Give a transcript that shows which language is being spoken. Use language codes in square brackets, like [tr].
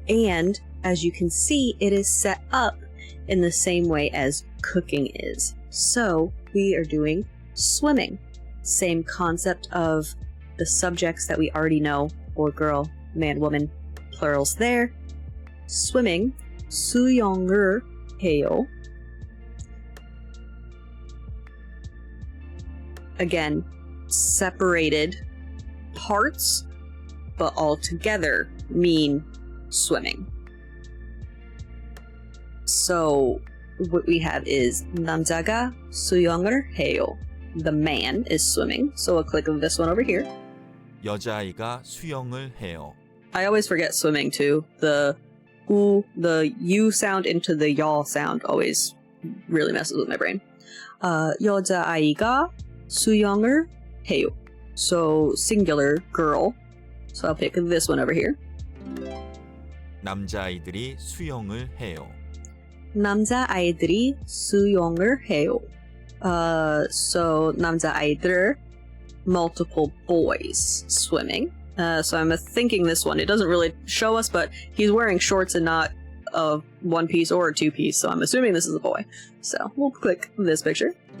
[en] And as you can see, it is set up in the same way as cooking is. So we are doing swimming. Same concept of the subjects that we already know, boy, girl, man, woman, plurals there. [ko] Swimming, 수영을 해요. [en] Again, separated parts, but all together mean swimming. So what we have is [ko] 남자가 수영을 해요. [en] The man is swimming, so a click of this one over here. [ko] 여자아이가 수영을 해요. [en] I always forget swimming too. The U sound into the y'all sound always really messes with my brain. [ko] 여자아이가 수영을 해요. [en] So singular, girl. So I'll pick this one over here. [ko] 남자아이들이 수영을 해요. 남자아이들이 수영을 해요. [en] So 남자아이들, multiple boys swimming. So I'm thinking this one. It doesn't really show us, but he's wearing shorts and not a one piece or a two piece. So I'm assuming this is a boy. So we'll click this picture.